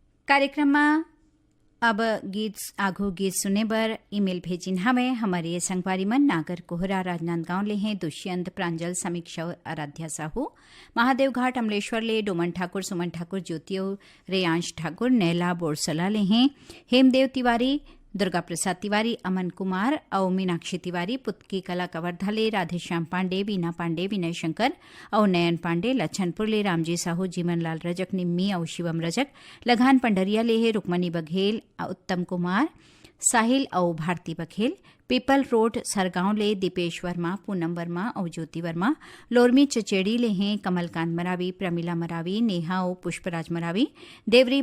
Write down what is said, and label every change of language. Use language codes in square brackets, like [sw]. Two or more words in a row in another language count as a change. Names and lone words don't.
[hne] कार्यक्रम में अब आघो गीत सुने बर ईमेल भेजिन हवे हमारे संगवारी मन नागर कोहरा राजनांदगांव ले हैं दुष्यंत प्रांजल समीक्षा आराध्या साहू महादेव घाट अमलेश्वर ले डोमन ठाकुर सुमन ठाकुर ज्योतियो रेयांश ठाकुर नैला बोरसला ले हैं हेमदेव तिवारी दुर्गा प्रसाद तिवारी अमन कुमार और मीनाक्षी तिवारी पुतकी कला कवर्धा ले राधेश्याम पांडे बीना पांडे विनय शंकर और नयन पांडे लच्छनपुर ले रामजी साहू जीवनलाल रजक निम्मी और शिवम रजक लगान पंडरिया ले है रुक्मणी बघेल उत्तम कुमार साहिल और भारती बघेल पीपल रोड सरगांव ले दीपेश वर्मा पूनम वर्मा और ज्योति वर्मा लोरमी चचेड़ी ले हैं कमलकांत मरावी प्रमिला मरावी नेहा और पुष्पराज मरावी देवरी